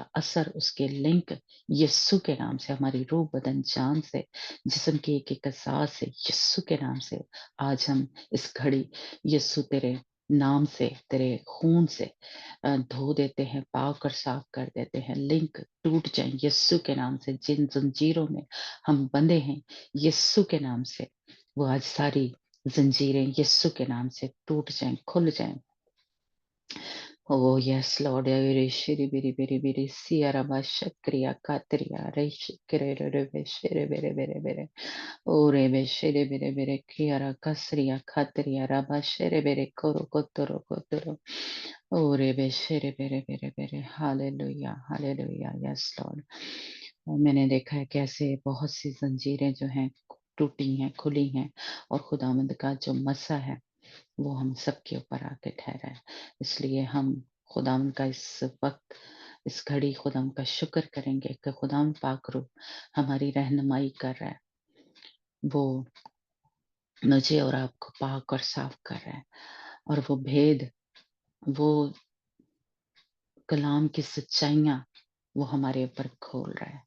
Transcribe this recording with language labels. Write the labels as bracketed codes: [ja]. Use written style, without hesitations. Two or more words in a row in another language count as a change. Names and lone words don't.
[ur] اثر، اس کے لنک یسو کے نام سے، ہماری روح بدن جان سے، جسم کی ایک ایک اعضاء سے، یسو کے نام سے آج ہم اس گھڑی یسو تیرے نام سے، تیرے خون سے دھو دیتے ہیں، پاک اور صاف کر دیتے ہیں، لنک ٹوٹ جائیں یسو کے نام سے، جن زنجیروں میں ہم بندے ہیں یسو کے نام سے، وہ آج ساری زنجیریں یسو کے نام سے ٹوٹ جائیں، کھل جائیں۔ [en] Oh yes, Lord. Shiri biri biri biri siara bashakriya katriya reshikere rebe shere bere bere bere. Oh rebe shere bere bere kiara kasriya katriya raba shere bere koro kotoro kotoro. Oh rebe shere bere bere bere. Hallelujah, hallelujah. Yes, Lord. [ur] میں نے دیکھا ہے کیسے بہت سی زنجیریں جو ہیں ٹوٹی ہیں، کھلی ہیں، اور خداوند کا جو مسیح ہے وہ ہم سب کے اوپر آ کے ٹھہرا ہے. اس لیے ہم خداوند کا اس وقت اس گھڑی خدا کا شکر کریں گے کہ خدا پاک روح ہماری رہنمائی کر رہا ہے، وہ مجھے اور آپ کو پاک اور صاف کر رہا ہے، اور وہ بھید، وہ کلام کی سچائیاں وہ ہمارے اوپر کھول رہا ہے۔